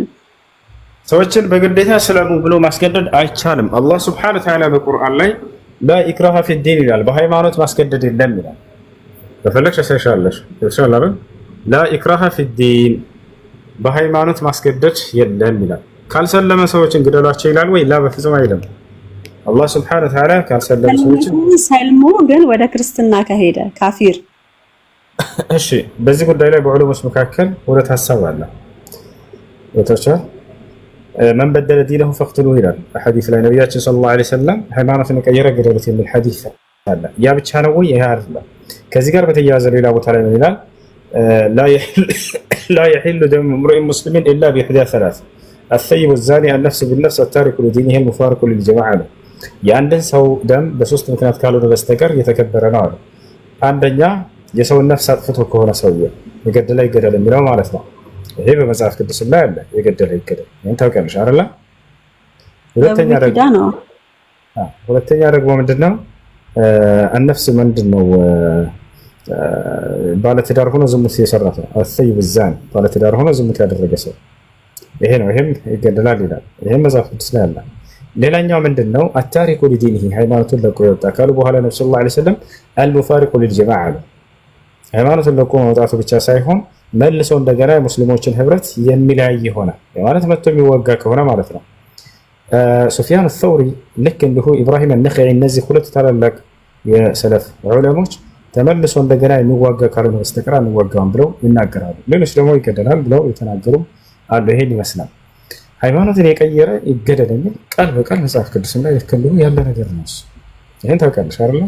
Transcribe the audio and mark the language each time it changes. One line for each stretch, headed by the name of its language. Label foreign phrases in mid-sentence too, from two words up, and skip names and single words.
Amharic: ሰዎችን በግዴታ ስለሙ ብሎ ማስገደድ አይቻልም። አላህ
Arabic: سبحانه وتعالى
Amharic: በቁርአን ላይ
Arabic: لا إكراه في الدين
Amharic: ይላል። በሃይማኖት ማስገደድ የለም ይላል። በፈለግሽ ተሻሻለሽ ይሻላል።
Arabic: لا إكراه في الدين
Amharic: በሃይማኖት ማስገደድ የለም ይላል። ካልሰለመ ሰዎችን ግደሏቸው ይላል ወይ? ላ በፍጹም አይልም። አላህ
Arabic: سبحانه وتعالى
Amharic: ካልሰለመ ሰዎችን ሰልሞ ግን ወደ ክርስትና ከሄደ ካፊር። እሺ በዚህ ጉዳይ ላይ በዑለሞች መካከል ሁለት ሐሳብ አለ። ወተቻ
Arabic: من بدل دينه فاقتلوه
Amharic: ይላል ሐዲስ ላይ ነብያችን
Arabic: صلى الله عليه وسلم
Amharic: ሃይማኖትን የቀየረ ገደሉት የሚል ሐዲስ አለ። ያ ብቻ ነው ወይ? ይሄ አይደለም። ከዚህ ጋር በተያያዘ ሌላ ቦታ ላይ ምን ይላል?
Arabic: لا يحل دم امرئ مسلم الا باحدى ثلاث الثيب الزاني النفس بالنفس التارك لدينه المفارق للجماعه
Amharic: የአንድን ሰው ደም በሶስት ምክንያት ካልሆነ በስተቀር የተከበረ ነው አለ። አንደኛ የሰውን ነፍስ አጥፍቶ ከሆነ ሰውዬው የገደለ ይገደል የሚለው ማለት ነው። ይሄ በመጽሐፍ ቅዱስ ላይ አለ። የገደለ ይገደል ምን ታውቂያለሽ አይደል? ሁለተኛ ደግሞ ምንድነው? النفس ምንድነው? ባለትዳር ሆኖ ዝሙት የሰራ ሰው
Arabic: الثيب الزاني
Amharic: ባለትዳር ሆኖ ዝሙት ያደረገ ሰው ይሄ ነው። ይሄም ይገደላል ይላል። ይሄም መጽሐፍ ቅዱስ ላይ አለ። ሌላኛው ምንድነው?
Arabic: التارك لدينه
Amharic: ሃይማኖቱን ለቆ የወጣ ካሉ በኋላ ነብዩ
Arabic: صلى الله عليه وسلم المفارق للجماعه
Amharic: ሃይማኖቱን ለቆ መውጣቱ ብቻ ሳይሆን መልሶ እንደገና የሙስሊሞችን ህብረት የሚለያይ ይሆናል ማለት መጥቶ የሚወጋ ከሆነ ማለት ነው። ሱፊያን አልተውሪ ልክ እንዲሁ ኢብራሂም አልነኸዒ እነዚህ ሁለት ታላላቅ የሰለፍ ዑለሞች ተመልሶ እንደገና የሚዋጋ ካልሆነ በስተቀር አንዋጋም ብለው ይናገራሉ። ሌሎች ደግሞ ይገደላል ብለው የተናገሩ አሉ። ይሄን ይመስላል። ሃይማኖትን የቀየረ ይገደል የሚል ቃል በቃል መጽሐፍ ቅዱስም ላይ ልክልሁ ያለ ነገር ነው። ይሄን ታውቃለሽ አይደል?